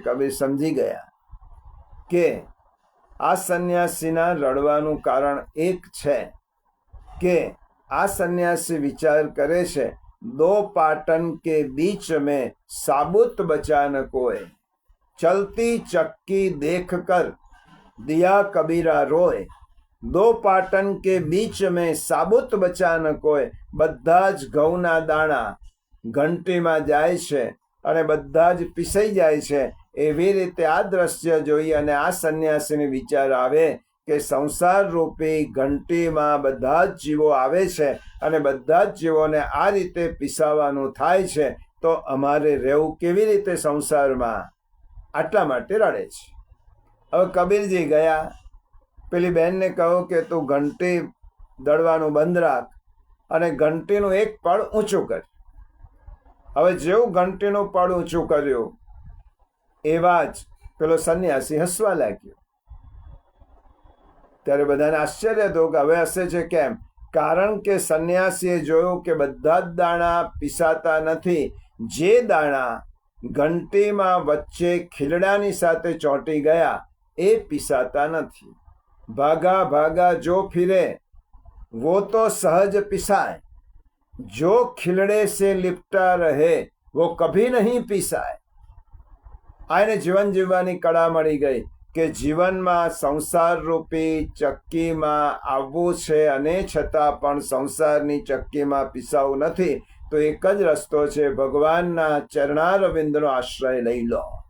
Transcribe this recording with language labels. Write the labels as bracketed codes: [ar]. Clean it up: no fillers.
[gu] કબીર સમજી ગયા કે આ સંન્યાસીના રડવાનું કારણ એક છે કે આ સંન્યાસી વિચાર કરે છે, [hi] દો પાટન કે बीच में साबुत बचा न कोय, चलती चक्की देख कर दिया कबीरा रोय. दो पाटन के बीच में साबुत बचा न कोय. [gu] બધા જ ઘઉંના દાણા ઘંટીમાં જાય છે અને બધા જ પીસાઈ જાય છે. એવી રીતે આ દ્રશ્ય જોઈ અને આ સંન્યાસીને વિચાર આવે કે સંસાર રૂપી ઘંટીમાં બધા જ જીવો આવે છે અને બધા જ જીવોને આ રીતે પીસાવાનું થાય છે, તો અમારે રહેવું કેવી રીતે સંસારમાં? આટલા માટે રડે છે. હવે કબીરજી ગયા, પેલી બહેનને કહ્યું કે તું ઘંટી દળવાનું બંધ રાખ અને ઘંટીનું એક પડ ઊંચું કર. હવે જેવું ઘંટીનું પડ ઊંચું કર્યું એવા જ પેલો સંન્યાસી હસવા લાગ્યો. ત્યારે બધાને આશ્ચર્ય થયું કે હવે હસે છે કેમ? કારણ કે સંન્યાસીએ જોયું કે બધા જ દાણા પીસાતા નથી. જે દાણા ઘંટીમાં વચ્ચે ખીલડાની સાથે ચોંટી ગયા એ પીસાતા નથી. [hi] ભાગા ભાગા જો ફિરે वो तो सहज पिसाए, जो खिलड़े से लिपटा रहे वो कभी नहीं पीसाए. [gu] આને જીવન જીવવાની કળા મળી ગઈ કે જીવનમાં સંસાર રૂપી ચક્કીમાં આવવું છે અને છતાં પણ સંસારની ચક્કીમાં પીસાવું નથી. તો એક જ રસ્તો છે, ભગવાનના ચરણારવિંદનો આશ્રય લઈ લો.